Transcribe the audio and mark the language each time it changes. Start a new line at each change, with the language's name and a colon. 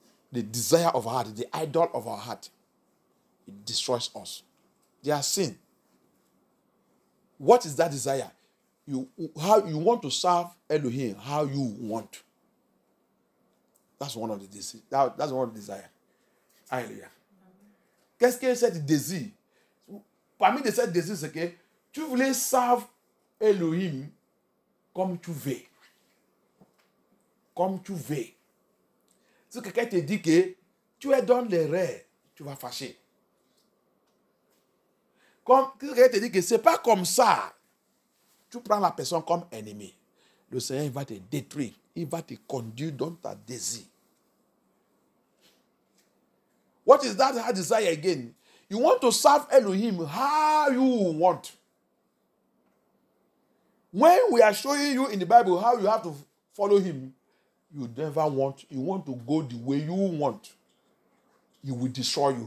English: The desire of our heart, the idol of our heart, it destroys us. They are sin. What is that desire? How you want to serve Elohim, how you want. That's one of the desires. That's one of the desires. Alléluia.
French: Qu'est-ce que c'est le désir? Parmi de ces désirs, c'est que tu voulais servir Elohim comme tu veux. Comme tu veux. Si quelqu'un te dit que tu es dans l'erreur, tu vas fâcher. Comme quelqu'un te dit que ce n'est pas comme ça, tu prends la personne comme ennemi. Le Seigneur il va te détruire. Il va te conduire dans ta désir.
English: What is that hard desire again? You want to serve Elohim how you want. When we are showing you in the Bible how you have to follow him, you want to go the way you want. He will destroy you.